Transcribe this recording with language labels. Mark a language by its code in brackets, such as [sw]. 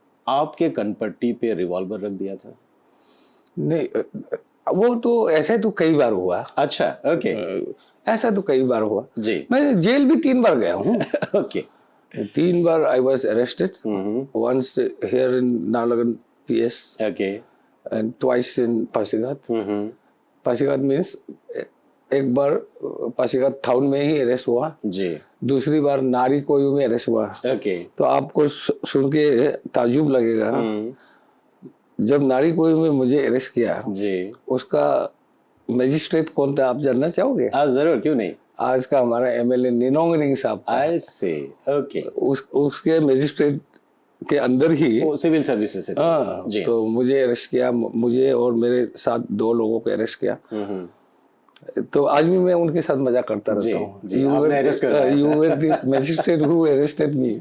[hi] आपके कनपट्टी पे रिवॉल्वर रख दिया था? नहीं, वो तो ऐसा तो कई बार हुआ। अच्छा, ओके। ऐसा तो कई बार हुआ जी। मैं जेल भी 3 बार गया हूँ। [en] Okay. 3 बार I was arrested, once here in Naharlagun PS okay. and twice in Pasighat. [hi] Pasighat means एक बार पासीघाट टाउन में ही अरेस्ट हुआ, जी। दूसरी बार नारी कोयू में अरेस्ट हुआ। [en] Okay. [hi] तो आपको सुन के ताजुब लगेगा, जब नारी कोयू में मुझे अरेस्ट किया जी, उसका मजिस्ट्रेट कौन था आप जानना चाहोगे? जरूर, क्यों नहीं। आज का हमारा MLA निनोंग रिंग साहब था। [en] I say, okay. [hi] उसके मजिस्ट्रेट के अंदर ही वो सिविल सर्विसेज से थे। हाँ, जी। तो मुझे अरेस्ट किया, मुझे और मेरे साथ 2 लोगों को अरेस्ट किया। तो आज भी मैं उनके साथ मजाक करता रहता हूँ। जी, आपने arrest करवाया था। [en] You were the magistrate who arrested me।